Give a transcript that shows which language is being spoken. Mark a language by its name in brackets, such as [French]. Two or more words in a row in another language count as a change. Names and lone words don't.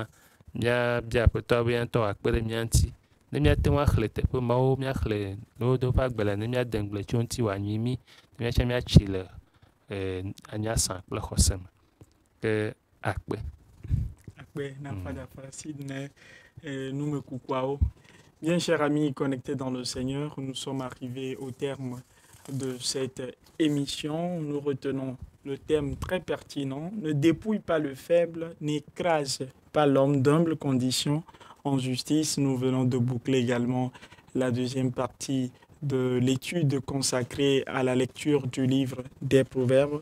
[Ewe] Míabia Aƒetɔa be ya ŋutɔ wòakpe ɖe mía ŋuti. Ne míate ŋu axlẽ teƒe mawo, míaxlẽ lododo ƒe agbalẽ ne míade ŋgble tso ŋuti wòanyui mí, ne míatsã míatsi le anyasã kple xɔse me. Ke akpe. Akpe na Fada Francine Nume Kukwao. [French] Bien, chers amis connectés dans le Seigneur, nous sommes arrivés au terme de cette émission. Nous retenons le thème très pertinent. Ne dépouille pas le faible, n'écrase pas l'homme d'humble condition en justice. Nous venons de boucler également la deuxième partie de l'étude consacrée à la lecture du livre des Proverbes.